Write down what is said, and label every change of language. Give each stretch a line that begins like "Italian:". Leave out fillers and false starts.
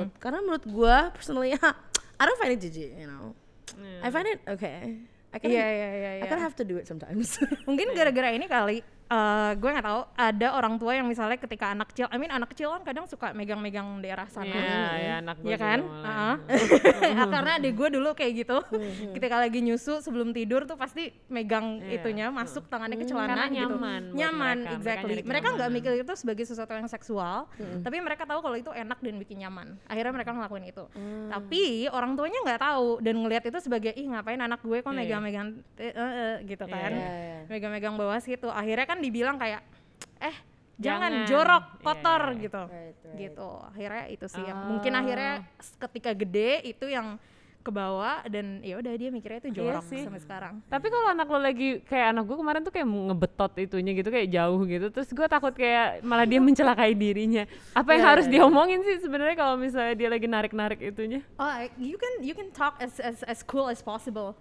Indonesian: Karena menurut gue
English: personally I don't find it
Indonesian: jijik,
English: you know. I find it okay. I can have to do it sometimes.
Indonesian: Mungkin gara-gara ini kali, gue nggak tahu. Ada orang tua yang misalnya ketika anak kecil, anak kecil kan kadang suka megang-megang daerah sana. Iya, anak gue ya kan? Karena adik gue dulu kayak gitu. Ketika lagi nyusu sebelum tidur tuh pasti megang itunya, masuk tangannya ke celana gitu. Nyaman, exactly. Mereka nggak mikir itu sebagai sesuatu yang seksual, tapi mereka tahu kalau itu enak dan bikin nyaman. Akhirnya mereka ngelakuin itu. Tapi orang tuanya nggak tahu dan ngelihat itu sebagai ngapain anak gue kok megang-megang gitu kan. Megang-megang bawah situ. Akhirnya kan dibilang kayak jangan jorok, kotor gitu. Gitu. Akhirnya itu sih yang mungkin akhirnya ketika gede itu yang kebawa dan ya udah dia mikirnya itu jorok sampai sekarang. Tapi kalau anak lo lagi kayak anak gue kemarin tuh kayak ngebetot itunya gitu kayak jauh gitu, terus gue takut kayak malah dia mencelakai dirinya. Apa yang harus diomongin sih sebenarnya kalau misalnya dia lagi narik itunya?
English: You can talk as cool as possible.